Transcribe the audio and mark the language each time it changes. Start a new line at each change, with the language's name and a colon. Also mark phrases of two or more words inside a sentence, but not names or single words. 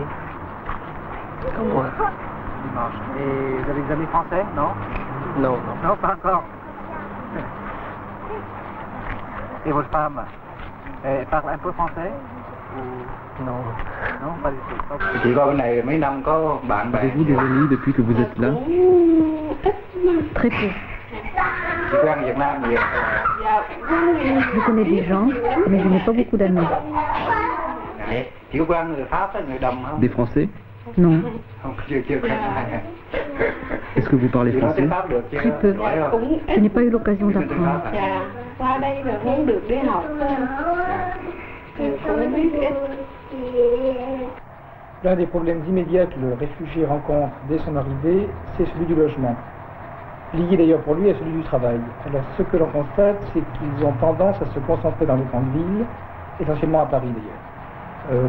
French: Comme moi. Le dimanche. Et vous avez des amis français? Non? Non. Non, pas encore. Et votre femme, elle parle un peu français? Ou... Non. Non, pas du tout.
Vietnamese: Chị coi bên này mấy năm có bạn bè?
French: Avez-vous des amis depuis que vous êtes là? Très peu.
Vietnamese: Chị quen Việt Nam nhiều?
French: Je connais des gens, mais je n'ai pas beaucoup d'amis.
Vietnamese: Chị có quen người Pháp hay người Đầm không?
French: Des Français? Non.
Vietnamese: Không, chưa quen ai.
French: Est-ce que vous parlez français? Très peu. Je n'ai pas eu l'occasion d'apprendre.
Vietnamese: Qua đây rồi không được đi học. Cũng biết ít.
French: L'un des problèmes immédiats que le réfugié rencontre dès son arrivée, c'est celui du logement. Lié d'ailleurs pour lui à celui du travail. Alors ce que l'on constate, c'est qu'ils ont tendance à se concentrer dans les grandes villes, essentiellement à Paris d'ailleurs.